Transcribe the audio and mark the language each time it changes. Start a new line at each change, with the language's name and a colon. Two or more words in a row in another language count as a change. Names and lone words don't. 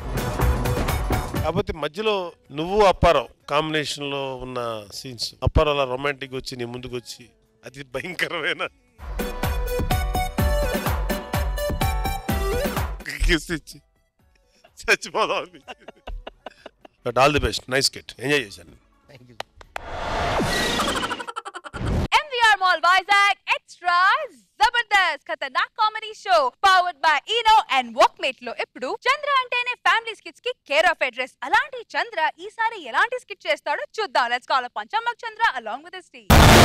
Telugu: కాకపోతే మధ్యలో నువ్వు అప్పారావు కాంబినేషన్ లో ఉన్న సీన్స్, అప్పారావు అలా రొమాంటిక్ వచ్చి నీ ముందుకు వచ్చి అది భయంకరమైన కిస్ ఇచ్చి చచ్చిపోదాం అనిపించింది.
English: But all the best. Nice kit. Enjoy చేశాను.
Telugu: MVR Mall Vizag Extra Zabardast Khatanak Comedy Show
English: powered by Eno and Walkmate
Telugu: లో ఇప్పుడు చంద్ర అంటేనే
English: family skits
Telugu: కి
English: care of address.
Telugu: అలాంటి చంద్ర ఈసారి ఎలాంటి స్కిట్ చేస్తాడో చూద్దాం.
English: Let's call upon చమ్మక్ చంద్ర along with his team.